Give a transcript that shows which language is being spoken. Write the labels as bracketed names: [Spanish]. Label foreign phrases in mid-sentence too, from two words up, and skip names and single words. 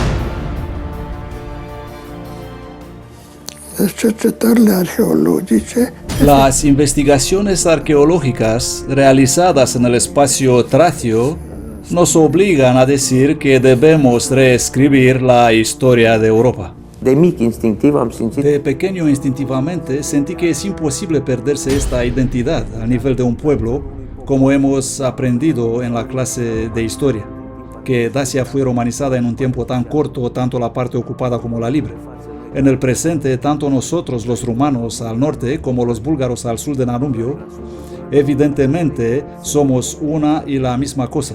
[Spanish] Las investigaciones arqueológicas realizadas en el espacio tracio nos obligan a decir que debemos reescribir la historia de Europa. [Romanian] De mic, instinctiv, am simțit. [Spanish] De pequeño, instintivamente, sentí que es imposible perderse esta identidad a nivel de un pueblo, como hemos aprendido en la clase de historia, que Dacia fue romanizada en un tiempo tan corto, tanto la parte ocupada como la libre. En el presente, tanto nosotros, los rumanos al norte, como los búlgaros al sur de Danubio, evidentemente somos una y la misma cosa.